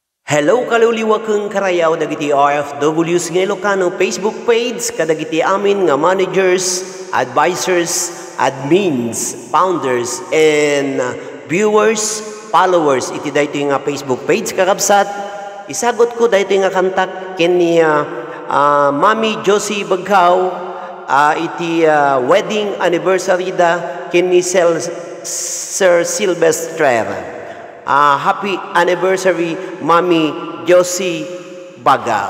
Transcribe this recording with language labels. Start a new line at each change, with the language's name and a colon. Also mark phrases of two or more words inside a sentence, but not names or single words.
Iloko: Hello kaluliwa kang karayaw dagiti OFWs nga Ilocano Facebook page kadagiti amin nga
English: managers, advisors, admins, founders, and viewers, followers
Iloko: iti daytoy nga Facebook page kakabsat. Isagot ko daytoy nga kantak ken ni Mami Josie Baghaw iti
English: wedding anniversary
Iloko: da ken ni Sir Silvestre.
English: Happy anniversary, Mami Josie Baghaw.